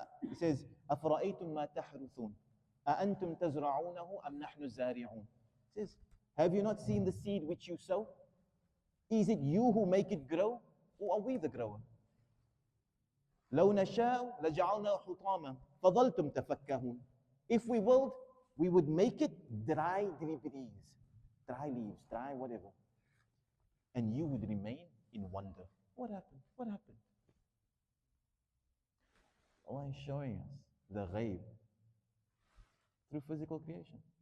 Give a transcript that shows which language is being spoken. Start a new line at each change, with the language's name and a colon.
English: It says,
Arabic: أَفْرَأَيْتُمْ مَا تَحْرُثُونَ أَأَنْتُمْ تَزْرَعُونَهُ أَمْ نَحْنُ الزَّارِعُونَ.
English: It says, have you not seen the seed which you sow? Is it you who make it grow, or are we the grower?
Arabic: لو نشاء لجعلنا حطاما فظلتم تفكهون.
English: If we willed, we would make it dry leaves, dry whatever. And you would remain in wonder. What happened? What happened? Allah is showing us the ghaib through physical creation.